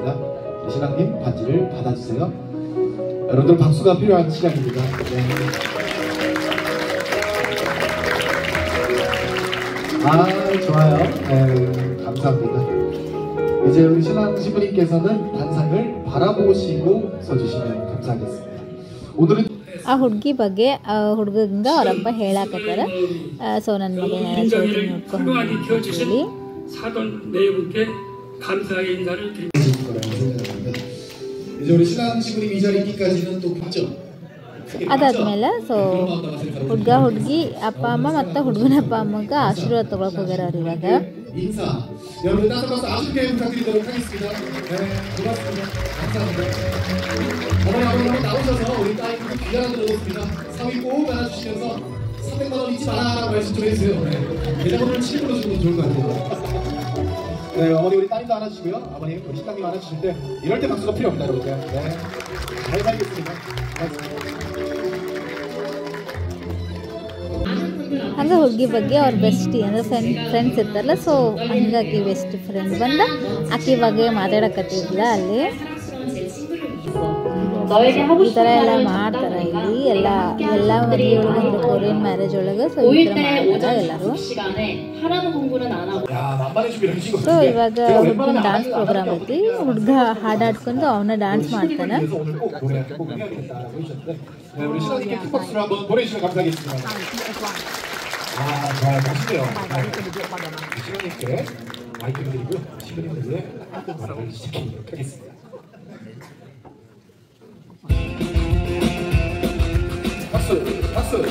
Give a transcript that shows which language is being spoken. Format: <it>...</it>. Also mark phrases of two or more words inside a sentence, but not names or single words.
<ko>우리 신랑님 반지를 받아주세요. 여러분들 박수가 필요한 시간입니다. 네. 아, 좋아요. 네, 감사합니다. 이제 우리 신랑 신부님께서는 단상을 바라보시고 서주시면 감사하겠습니다. 오늘은</ko> <kn>ಆ ಹುಡುಗಿ ಬಗ್ಗೆ ಹುಡುಗಂಗ ಅವರಪ್ಪ ಹೇಳಾಕತ್ತಾರ. ಸೊ ನನ್ನ ಮಗಳನ್ನ ಚೌತಿ ನೋಡ್ಕೊಂಡು ಹೇಳಿ</kn> <ko>사돈 네 분께 감사의 인사를 드립니다. 이제 우리 신랑 신부님 이 자리 있기까지는 또 봤죠.</ko> <kn>ಅದಾದ್ಮೇಲೆ ಸೊ ಹುಡುಗ ಹುಡುಗಿ ಅಪ್ಪ ಅಮ್ಮ ಮತ್ತು ಹುಡುಗನ ಅಪ್ಪ ಅಮ್ಮಗ ಆಶೀರ್ವಾದ ತಗೊಳಕ್ ಹೋಗ್ಯಾರ ಅವ್ರು ಇವಾಗ.</kn> <ko>인사. 여러분 따뜻한 박수 아주 크게 부탁드리도록 하겠습니다. 네, 고맙습니다. 감사합니다. 어머니 아버님 한번 나오셔서 우리 딸님께 귀 하나 들어오겠습니다. 사위 꼭 안아주시면서 300만 원 잊지 마라라고 말씀 좀 해주세요. 네. 계좌번호를 7으로 주면 좋을 것 같아요. 네, 어머니 우리 따님도 안아주시고요. 아버님 우리 신랑님 안아주실 때 이럴 때 박수가 필요합니다, 여러분. 네. 잘 살겠습니다. 고맙습니다.</ko> <kn>ಹಂಗೆ ಹುಡುಗಿ ಬಗ್ಗೆ ಅವ್ರ ಬೆಸ್ಟಿ ಅಂದರೆ ಫ್ರೆಂಡ್ಸ್ ಇರ್ತಾರಲ್ಲ, ಸೊ ಹಂಗೆ ಆಕಿ</kn> <en>best friend</en> <kn>ಬಂದು ಆಕಿ ಬಗ್ಗೆ ಮಾತಾಡಕತ್ತಿದ್ಲ ಅಲ್ಲಿ. ಈ ಥರ ಎಲ್ಲ ಮಾಡ್ತಾರೆ ಇಲ್ಲಿ ಎಲ್ಲ ಮದುವೆ ಒಳಗೆ ಅಂದರೆ</kn> <en>Korean marriage</en> <kn>ಒಳಗೆ. ಸೊ ಈ ಥರ ಮಾಡ್ತಾರೆ ಎಲ್ಲರೂ. ಸೊ ಇವಾಗ ಹುಡುಗನ</kn> <en>dance program</en> <kn>ಐತಿ. ಹುಡುಗ ಹಾಡಾಡ್ಕೊಂಡು ಅವನ ಡಾನ್ಸ್ ಮಾಡ್ತಾನೆ.</kn> <ko>우리 신랑님께 큰 박수를 한번 보내주시면 감사하겠습니다. 아, 좋아요. 멋있네요. 신랑님께 마이크를 드리고요. 신부님들의 말을 시작해보도록 하겠습니다. 박수! 박수!</ko>